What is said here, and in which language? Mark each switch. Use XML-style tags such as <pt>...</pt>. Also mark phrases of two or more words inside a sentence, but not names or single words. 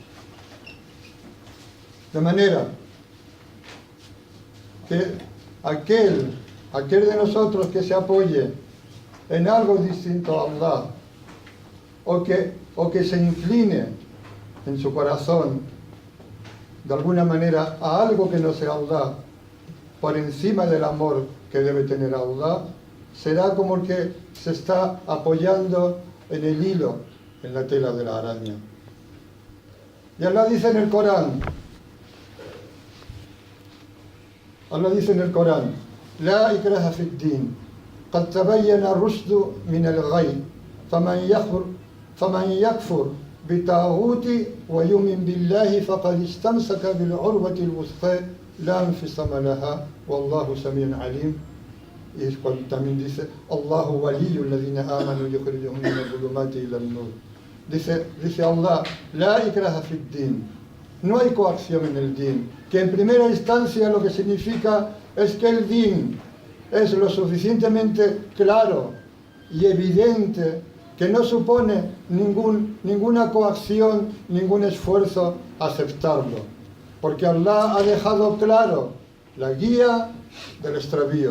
<es>De manera que aquel de nosotros que se apoye en algo distinto a Allah, o que se incline en su corazón de alguna manera a algo que no sea Allah, por encima del amor que debe tener a Allah, será como el que se está apoyando en el hilo, en la tela de la araña. Y Allah dice en el Corán,</es> <ar>لا إكراه في الدين قد تبين الرشد من الغي فمن يكفر بالطاغوت ويؤمن بالله فقد استمسك بالعروة الوثقى لا انفصام لها والله سميع عليم.</ar> <es>Y también dice</es> <ar>الله ولي الذين آمنوا يخرجهم من الظلمات إلى النور. Dice Allah, لا إكراه في الدين.</ar> <es>No hay coacción en el din, que en primera instancia lo que significa es que el din es lo suficientemente claro y evidente que no supone ninguna coacción, ningún esfuerzo aceptarlo, porque Allah ha dejado claro la guía del extravío.</es>